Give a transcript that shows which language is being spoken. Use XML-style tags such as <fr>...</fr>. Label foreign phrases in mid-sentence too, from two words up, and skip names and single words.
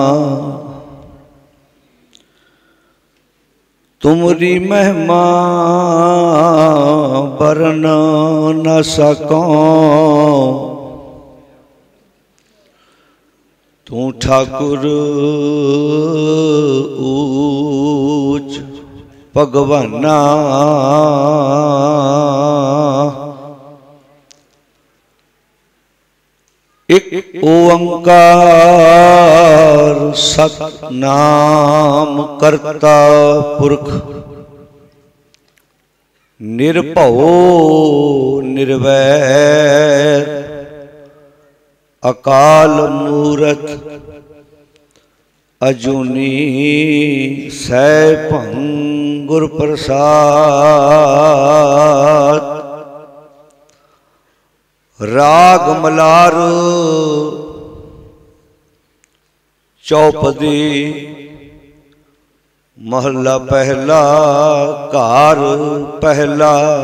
<pa>ਤੁਮਰੀ ਮਹਿਮਾ ਬਰਨ ਨ ਸਕੋ, ਤੂ ਠਾਕੁਰ ਊਚ ਭਗਵਾਨਾ। ਏਕ ਓਅੰਕਾਰ ਸਤਨਾਮ ਕਰਤਾ ਪੁਰਖ, ਨਿਰਭਵ ਨਿਰਵੈਰ ਅਕਾਲ ਮੂਰਤ, ਅਜੂਨੀ ਸੈਭੰ ਗੁਰ ਪ੍ਰਸਾਦ। ਰਾਗ ਮਲਾਰ ਚੌਪਦੀ, ਮਹਲਾ ਪਹਲਾ ਕਾਰ ਪਹਲਾ।</pa>